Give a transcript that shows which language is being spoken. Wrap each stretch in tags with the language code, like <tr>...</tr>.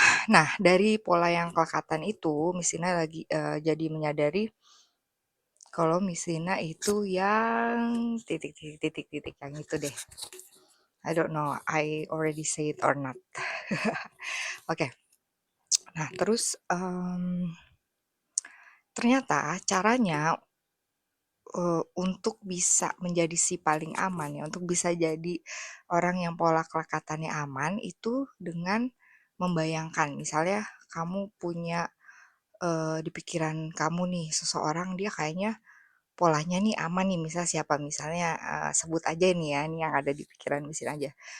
<id>Nah, dari pola yang kelekatan itu, Misina lagi jadi menyadari kalau Misina itu yang titik yang itu deh.</id> <en>I don't know, I already say it or not.</en> <id>Oke, nah terus ternyata caranya untuk bisa menjadi si paling aman ya, untuk bisa jadi orang yang pola kelekatannya aman itu dengan membayangkan, misalnya kamu punya di pikiran kamu nih seseorang, dia kayaknya polanya nih aman nih, misal siapa, misalnya sebut aja nih ya, ini yang ada di pikiran mesin aja.</id>